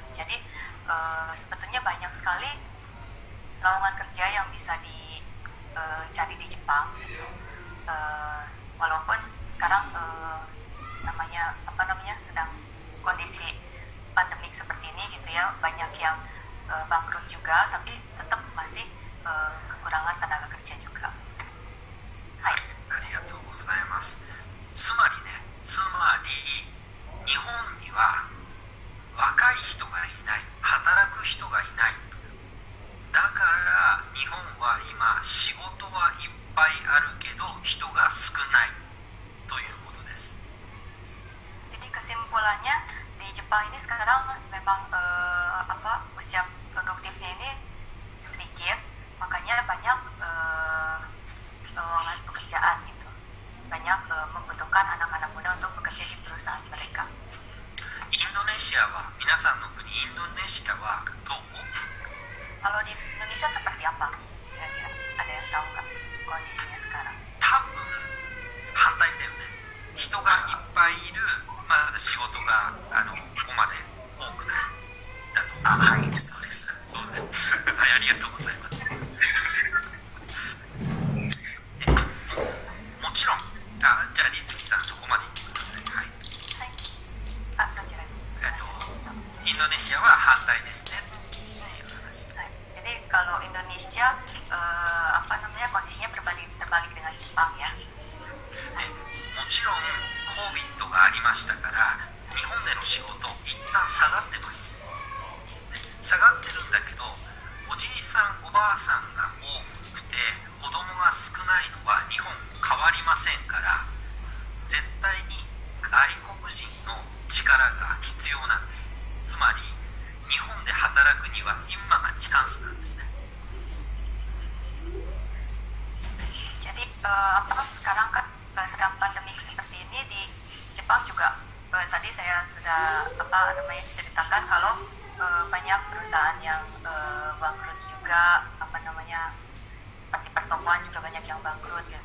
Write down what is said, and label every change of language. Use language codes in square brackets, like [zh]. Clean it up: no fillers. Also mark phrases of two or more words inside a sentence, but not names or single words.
[id] Jadi sebetulnya banyak sekali lowongan kerja yang bisa dicari di Jepang gitu. Walaupun sekarang sedang kondisi pandemik seperti ini gitu ya, banyak yang bangkrut juga, tapi tetap masih kekurangan tenaga kerja juga. [ja] はい、ありがとうございます。つまり日本には若い人がいない、働く人がいない。だから日本は今仕事はいっぱいあるけど人が少ないということです。 [id] Jadi kesimpulannya di Jepang ini sekarang memang usia produktifnya ini sedikit, makanya banyak lowongan pekerjaan gitu. Banyak membutuhkan anak-anak muda untuk bekerja di perusahaan mereka. [ja] インドネシアは、皆さんの国インドネシアはどう？ [id] Kalau di Indonesia seperti apa? Kira-kira ada yang tahu nggak kondisinya sekarang? [ja] 多分反対だよね。人がいっぱいいる、まだ仕事がここまで多くないだと。はい、そうです。そうです。はい、ありがとうございます。もちろん、じゃあリズキさんそこまで言ってください。はい。はい。どちらに？インドネシアは反対ですね。 [id] Jadi kalau Indonesia kondisinya terbalik dengan Jepang ya. [ja] もちろん COVID がありましたから日本での仕事一旦下がってます。下がってるんだけど、おじいさんおばあさんが多くて子供が少ないのは日本変わりませんから、絶対に外国人の力が必要なんです。つまり日本で働くには今がチャンスなんですね。 [id] Jadi sekarang kan sedang pandemik seperti ini di Jepang juga. Tadi saya sudah ceritakan kalau banyak perusahaan yang bangkrut juga, seperti pertokoan juga banyak yang bangkrut gitu.